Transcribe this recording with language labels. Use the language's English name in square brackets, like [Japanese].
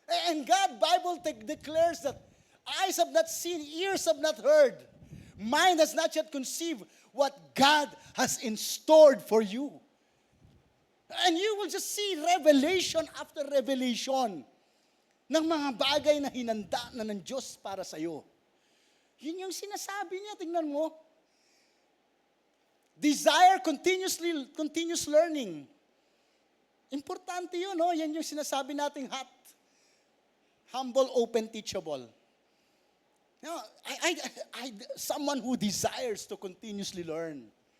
[English] And God, Bible declares that eyes have not seen, ears have not heard, mind has not yet conceived what God has in store for you. And you will just see revelation after revelation [Filipino] ng mga bagay na hinanda na ng Diyos para sa iyo. Yun yung sinasabi niya, tingnan mo. [English] Desire continuous learning. [Filipino] Importante yun, no? Yan yung sinasabi nating hot. [English] Humble, open, teachable. You know, someone who desires to continuously learn.